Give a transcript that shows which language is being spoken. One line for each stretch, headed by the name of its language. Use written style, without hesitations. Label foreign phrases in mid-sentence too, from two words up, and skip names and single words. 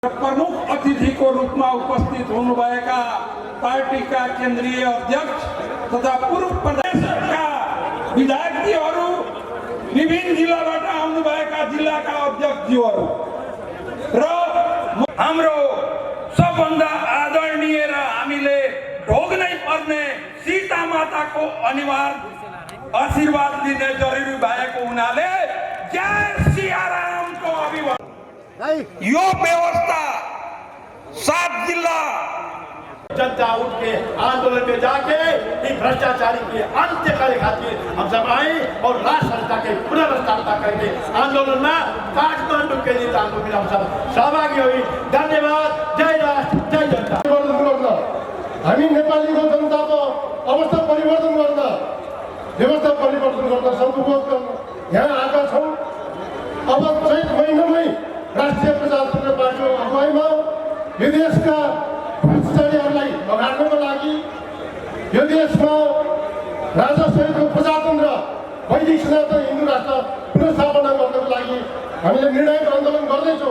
Nepali: प्रमुख अतिथि को रूप में उपस्थित हुनुभएका पार्टीका केन्द्रीय अध्यक्ष तथा पूर्व प्रदेशका विधायकजीहरू, विभिन्न जिल्लाबाट आउनुभएका जिल्लाका अध्यक्षज्यूहरू र हाम्रो सबभन्दा आदरणीय र हामीले ढोग्नै पर्ने सीता माताको अनिवार्य आशीर्वाद लिने जरुरी भएको हुनाले जय सियारामको अभिवादन। यो व्यवस्था 7 जिला
Bhojpuri: जनता उठ के आंदोलन में जाके भ्रष्टाचारी के अंत्य करे खातिर हम सब आए और राष्ट्र संस्था के पुनर्स्थापना करके आंदोलन में काठमांडू के लिए आंदोलन में हम सब सहभागी हुई। धन्यवाद। जय राष्ट्र, जय जनता।
Nepali: हामी नेपालीको जनताको अवस्था परिवर्तन गर्न, व्यवस्था परिवर्तन गर्न सदुपयोग गर्न यहाँ आएका छौँ। अब चैत महिनामै राष्ट्रिय प्रजातन्त्र पार्टीको अगुवाईमा यो देशका भ्रष्टाचारीहरूलाई भगाड्नको लागि, यो देशमा राजासहितको प्रजातन्त्र वैदिक सनातन हिन्दू राष्ट्र पुनर्स्थापना गर्नको लागि हामीले निर्णायक आन्दोलन गर्दैछौँ।